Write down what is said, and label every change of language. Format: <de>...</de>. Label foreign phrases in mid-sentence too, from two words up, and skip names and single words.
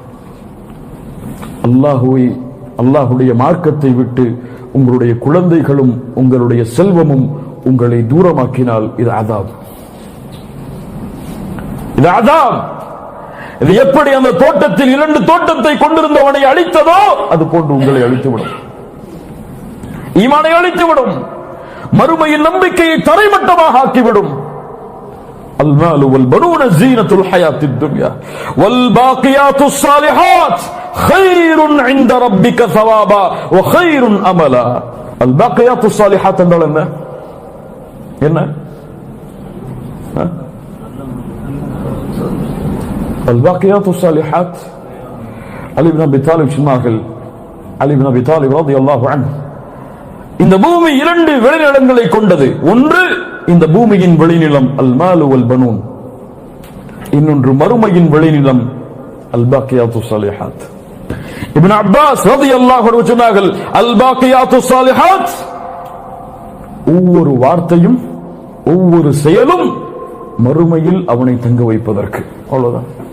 <ta>அல்லாஹ்வுடைய மார்க்கத்தை விட்டு உங்களுடைய குழந்தைகளும் உங்களுடைய செல்வமும் உங்களை தூரமாக்கினால் இது அதாப். இது அதாப். இது எப்படி அந்த தோட்டத்தில் 2 தோட்டத்தை கொண்டிருந்தவனை அழித்ததோ அது போன்று உங்களை அழித்துவிடும், ஈமானை அழித்துவிடும், மறுமையின் நம்பிக்கையை தரைமட்டமாக ஆக்கிவிடும்.</ta> <ar>المال والبنون زينة الحياة الدنيا والباقيات الصالحات خير عند ربك ثوابا وخير أملا. الباقيات الصالحات</ar> <ta>என்றால் என்ன?</ta> <ar>الباقيات الصالحات علي بن ابي طالب சொன்னார்கள், علي بن ابي طالب رضي الله عنه,</ar> <ta>இந்த பூமி 2 விளைநிலங்களை கொண்டது. ஒன்று இந்த பூமியின் விளைநிலம்</ta> <ar>المال والبنون,</ar> <ta>இன்னொன்று மறுமையின் விளைநிலம்</ta> <ar>الباقيات الصالحات.</ar> <ta>இப்னு அப்பாஸ்</ta> <ar>رضي الله عنه</ar> <ta>சொன்னார்கள்,</ta> <ar>الباقيات الصالحات,</ar> <ta>ஒவ்வொரு வார்த்தையும் ஒவ்வொரு செயலும் மறுமையில் அவனை தங்க வைப்பதற்கு, அவ்வளவுதான்.</ta>